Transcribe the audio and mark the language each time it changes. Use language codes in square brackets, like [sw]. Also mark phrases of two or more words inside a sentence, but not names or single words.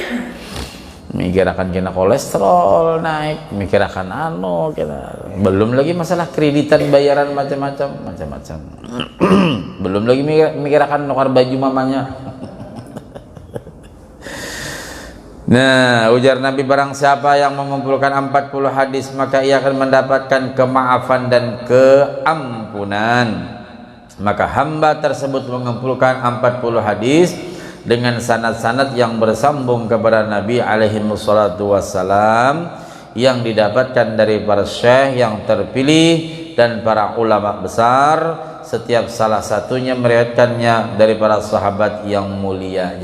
[bjn] Mikirakan kena kolesterol naik, mikirakan anu kena, belum lagi masalah kreditan bayaran macam-macam. Belum lagi mikirakan nukar baju mamanya. Nah, ujar Nabi, [id] barang siapa yang mengumpulkan 40 hadis maka ia akan mendapatkan kemaafan dan keampunan. Maka hamba tersebut mengumpulkan 40 hadis dengan sanad-sanad yang bersambung kepada Nabi [ar] عليه الصلاة والسلام, [id] yang didapatkan dari para syekh yang terpilih dan para ulama besar, setiap salah satunya meriwayatkannya dari para sahabat yang mulia.